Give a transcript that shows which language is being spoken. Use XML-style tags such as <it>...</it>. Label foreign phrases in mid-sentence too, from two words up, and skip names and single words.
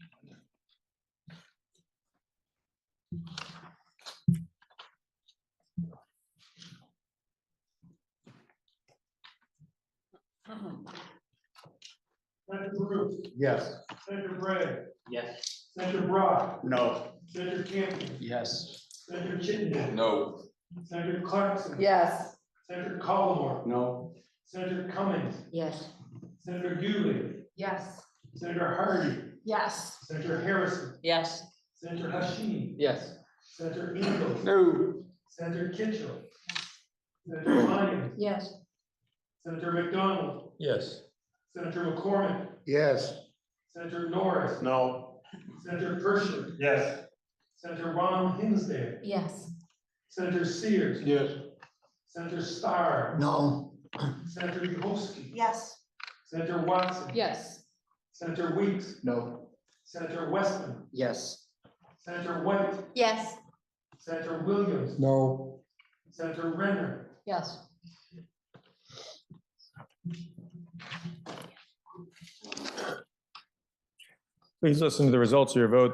<en>Senator Baruch, Yes. Senator Bray, Yes. Senator Brock, No. Senator Campion, Yes. Senator Chittenden, No. Senator Clarkson. Yes. Senator Collmore, No. Senator Cummings, Yes. Senator Dooley, Yes. Senator Hardy, Yes. Senator Harrison, Yes. Senator Hashim, Yes. Senator Ingalls, No. Senator Kitchell, Senator Lyons, Yes. Senator McDonald, Yes. Senator McCormick, Yes. Senator Norris, No. Senator Pershing, Yes. Senator Ron Hinsdale, Yes. Senator Sears, Yes. Senator Starr, No. Senator Yuhoski, Yes. Senator Watson, Yes. Senator Weeks, No. Senator Westman, Yes. Senator White, Yes. Senator Williams, No. Senator Renner, Yes. Please listen to the results of your vote.</en>